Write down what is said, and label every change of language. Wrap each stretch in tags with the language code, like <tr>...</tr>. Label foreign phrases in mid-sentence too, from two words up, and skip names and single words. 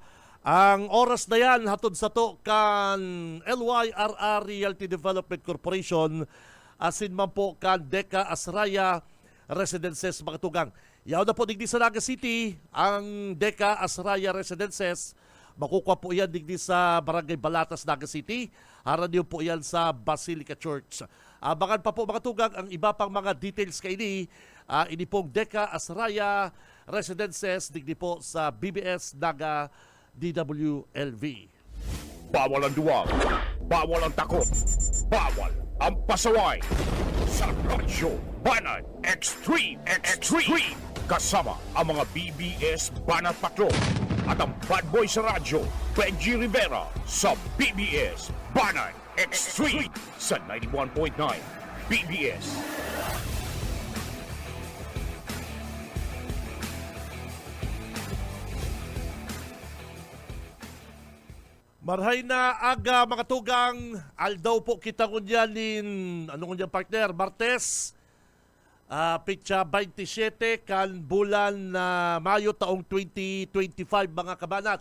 <bik>Ang oras na yan hatod sa to kan LYRR Realty Development Corporation, asin man po kan Deca Asraya Residences mga tugang. Yaw na po digdi sa Naga City, ang Deca Asraya Residences. Makukuha po yan digdi sa Barangay Balatas, Naga City. Haran niyo po yan sa Basilica Church. Abangan pa po mga tugang ang iba pang mga details kay ini pong Deca Asraya Residences digdi po sa BBS Naga DWLV.</bik> <tl>Bawal ang duwag, bawal ang takot, bawal ang pasaway. Sa Radyo Banat Extreme. Kasama ang mga BBS Banat Patrol at ang bad boy sa radyo, Benji Rivera sa BBS Banat Extreme sa 91.9 BBS.</tl> <bik>Marhay na aga mga tugang, aldaw po kita kunyanin, partner, Martes, pitsa 27 kan bulan na Mayo taong 2025 mga kabanat.</bik>